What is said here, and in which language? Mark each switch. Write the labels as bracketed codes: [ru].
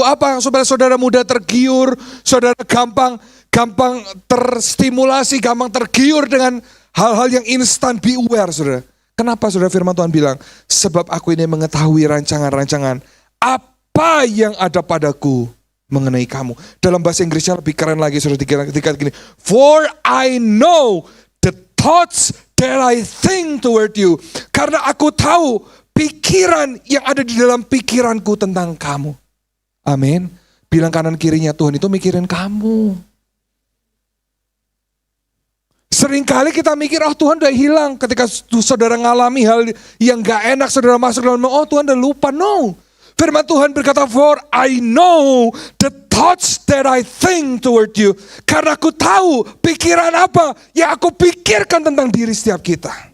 [id] Apa supaya saudara mudah tergiur, saudara gampang terstimulasi, gampang tergiur dengan hal-hal yang instan. [en] Be aware, [id] saudara. Kenapa saudara firman Tuhan bilang? Sebab aku ini mengetahui rancangan-rancangan apa yang ada padaku mengenai kamu. Dalam bahasa Inggrisnya lebih keren lagi, saudara, dikatakan gini. For I know the thoughts that I think toward you. Karena aku tahu pikiran yang ada di dalam pikiranku tentang kamu. Amin. Bilang kanan kirinya, Tuhan itu mikirin kamu. Seringkali kita mikir, oh Tuhan udah hilang. Ketika saudara ngalami hal yang gak enak, saudara masuk dalam, oh Tuhan udah lupa. No. Firman Tuhan berkata, [en] for I know the thoughts that I think toward you. [id] Karena aku tahu pikiran apa yang aku pikirkan tentang diri setiap kita.